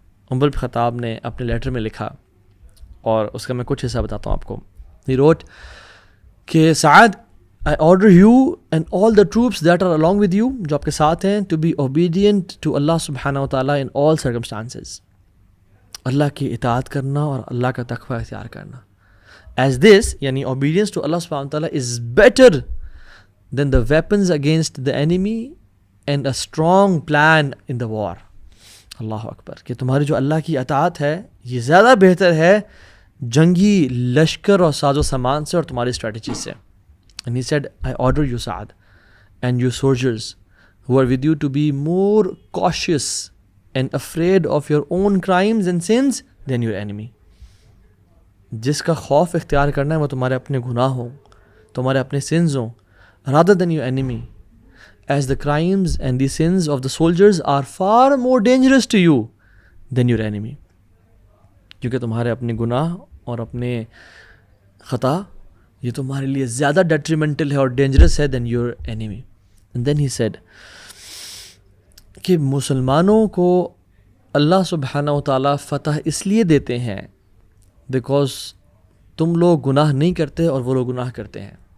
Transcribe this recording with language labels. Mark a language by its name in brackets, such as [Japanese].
[Urdu] عمر بن خطاب نے اپنے لیٹر میں لکھا، اور اس کا میں کچھ حصہ بتاتا ہوں آپ کو۔ [English] He wrote کہ Saad I order you and all the troops that are along with you، [Urdu] جو آپ کے ساتھ ہیں، [English] to be obedient to Allah subhanahu wa ta'ala in all circumstances۔ [Urdu] اللہ کی اطاعت کرنا اور اللہ کا تقوی اختیار کرنا. [English] As this, یعنی obedience to Allah subhanahu wa ta'ala is better than the weapons against the enemy and a strong plan in the war. [Arabic] اللہ اکبر. [Urdu] کہ تمہاری جو اللہ کی اطاعت ہے یہ زیادہ بہتر ہے جنگی لشکر اور ساز و سامان سے اور تمہاری اسٹریٹجی سے. [English] And he said, I order you, Sa'ad, and you soldiers who are with you to be more cautious and afraid of your own crimes and sins than your enemy. [Urdu] جس کا خوف اختیار کرنا ہے وہ تمہارے اپنے گناہ ہوں, تمہارے اپنے سنز ہوں, [English] rather than your enemy, as the crimes and the sins of the soldiers are far more dangerous to you than your enemy. [Urdu] کیونکہ تمہارے اپنے گناہ اور اپنے خطا یہ تمہارے لیے زیادہ ڈیٹریمنٹل ہے اور ڈینجرس ہے [English] Than your enemy. And then he said [Urdu] کہ مسلمانوں کو اللہ سبحانہ و تعالیٰ فتح اس لیے دیتے ہیں بیکاز تم لوگ گناہ نہیں کرتے اور وہ لوگ گناہ کرتے ہیں.